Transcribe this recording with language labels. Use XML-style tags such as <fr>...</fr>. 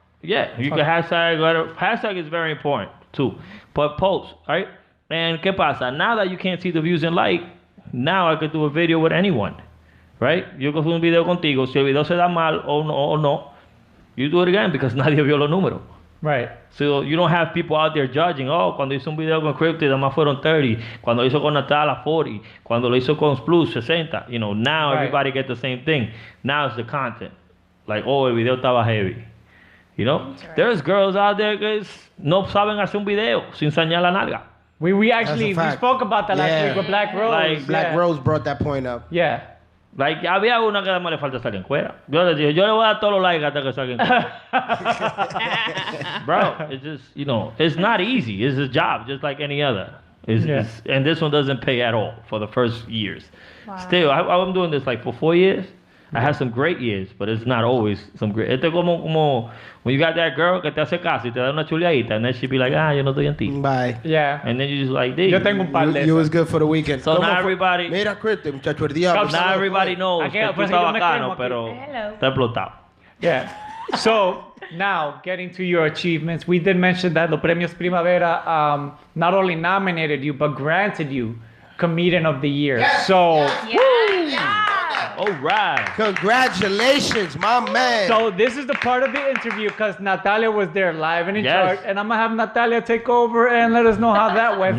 <en>Yeah, you can hashtag is very important too. But post, right? And</en> <es>¿qué pasa?</es> <en>Now that you can't see the views and like, now I could do a video with anyone. Right?</en> <es>Yo cojo un video contigo, si el video se da mal o no,</es> <en>you do it again because</en> <es>nadie vio los números.</es> <en>Right. So you don't have people out there judging.</en> <es>Oh, cuando hizo un video con Cryptid, nada más fueron 30. Cuando hizo con Natala, 40. Cuando lo hizo con Plus, 60.</es> <en>You know, now everybody get the same thing. Now it's the content. Like, oh,</en> <es>el video estaba heavy.</es> <en>You know? Right. There's girls out there</en> <es>que no saben hacer un video sin enseñar la nalga.</es> <en>We actually we spoke about that last week with Black Rose. Like, Black Rose brought that point up. Yeah.</en> <es>Like, había una que además le falta salir en cuera. Yo le dije, yo le voy a dar todos los likes hasta que salga en cuera.</es> <en>Bro, it's just, you know, it's not easy. It's a job just like any other. And this one doesn't pay at all for the first years. Wow. Still, I'm doing this like for 4 years. I had some great years, but it's not always some great.</en> <es>Este como</es> <en>when you got that girl</en> <es>que te hace caso y te da una chuleadita,</es> <en>and then she be like,</en> <es>yo no estoy en ti.</es> <en>Bye. Yeah. And then you just like, dude.</en> <es>Yo tengo un par de</es> <en>You was good for the weekend. So now everybody.</en> <es>Mira, Cryptid, muchacho, el diablo.</es> <en>Now everybody knows</en> <es>que tú estás bacano, pero está explotado.</es> <en>Yeah. So now getting to your achievements, we did mention that los Premios Primavera not only nominated you but granted you Comedian of the Year. Yes. So. Yeah. All right. Congratulations, my man. So this is the part of the interview because Natalia was there live and in charge, and I'm gonna have Natalia take over and let us know how that went.</en>